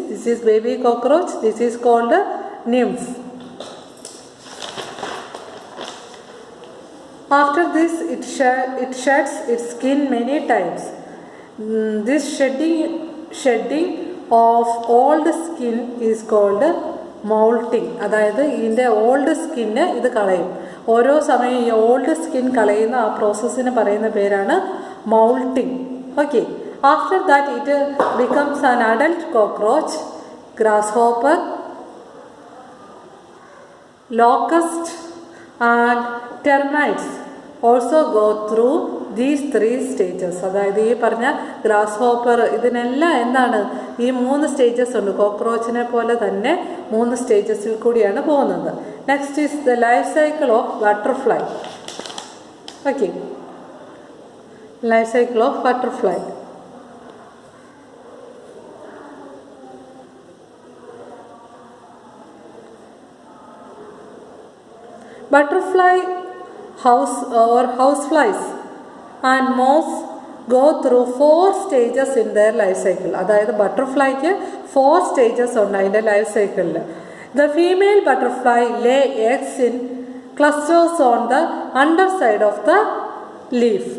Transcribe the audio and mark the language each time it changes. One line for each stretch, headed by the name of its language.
English: This is baby cockroach. This is called a nymph. After this, it sheds its skin many times. This shedding of old skin is called molting.
Malayalam: അതായത് ഇതിൻ്റെ old skin ഇത് കളയും. ഓരോ സമയം ഈ old skin കളയുന്ന ആ പ്രോസസ്സിന് പറയുന്ന പേരാണ് മൗൾട്ടിങ്.
English: Okay, after that it becomes an adult cockroach. Grasshopper, locust and termites also go through these 3 stages.
Malayalam: അതായത് ഈ പറഞ്ഞ ഗ്രാസ് ഹോപ്പർ ഇതിനെല്ലാം എന്താണ് ഈ 3 സ്റ്റേജസ് ഉണ്ട്. കോക്രോച്ചിനെ പോലെ തന്നെ 3 സ്റ്റേജസിൽ കൂടിയാണ് പോകുന്നത്.
English: Next is the life cycle of butterfly. Okay, life cycle of butterfly. Butterfly, houseflies and moths go through 4 stages in their life cycle.
Malayalam: അതായത് ബട്ടർഫ്ലൈക്ക് 4 സ്റ്റേജസ് ഉണ്ട് അതിൻ്റെ ലൈഫ് സൈക്കിളിൽ.
English: The female butterfly lay eggs in clusters on the underside of the leaf.